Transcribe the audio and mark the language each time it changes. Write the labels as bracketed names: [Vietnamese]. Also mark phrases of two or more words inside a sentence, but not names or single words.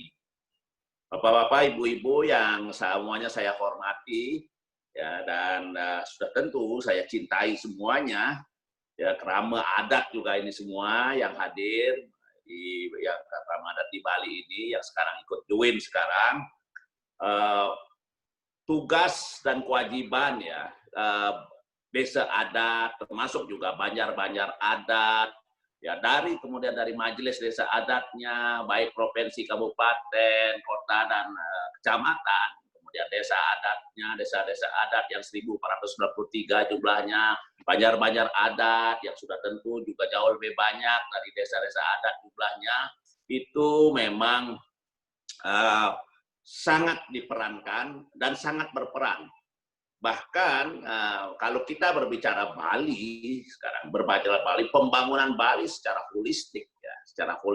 [Indonesian] Bapak-bapak, ibu-ibu yang semuanya saya hormati, ya, dan sudah tentu saya cintai semuanya, ya, kerama adat juga ini semua yang hadir di yang kerama adat di Bali ini yang sekarang ikut join sekarang. Tugas dan kewajiban, ya, desa adat, termasuk juga banjar-banjar adat, ya, kemudian dari majelis desa adatnya, baik provinsi, kabupaten, kota, dan kecamatan, kemudian desa adatnya, desa-desa adat yang 1.493 jumlahnya, banjar-banjar adat yang sudah tentu juga jauh lebih banyak dari desa-desa adat jumlahnya, itu memang sangat diperankan dan sangat berperan. Bahkan kalau kita berbicara Bali sekarang, berbicara Bali, pembangunan Bali secara holistik, ya,